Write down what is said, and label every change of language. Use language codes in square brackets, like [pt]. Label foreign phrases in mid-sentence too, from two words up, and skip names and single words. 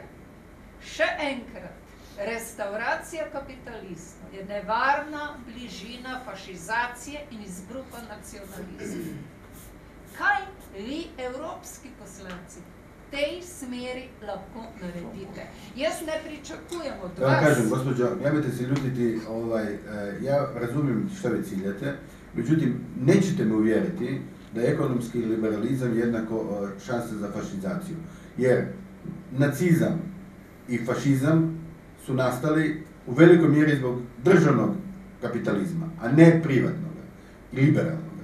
[sl] Še enkrat, restauracija kapitalizma je nevarna bližina fašizacije in izbruha nacionalizma. Kaj vi, evropski poslanci, v tej smeri lahko naredite? Jaz ne pričakujem od vas... [hr] Kažem, gospođo, nemojte se ljutiti, ja razumijem što vi ciljate, međutim, nećete me uvjeriti da je ekonomski liberalizam jednako šansa za fašizaciju. Jer nacizam i fašizam su nastali u velikoj mjeri zbog državnog kapitalizma, a ne privatnog i liberalnog.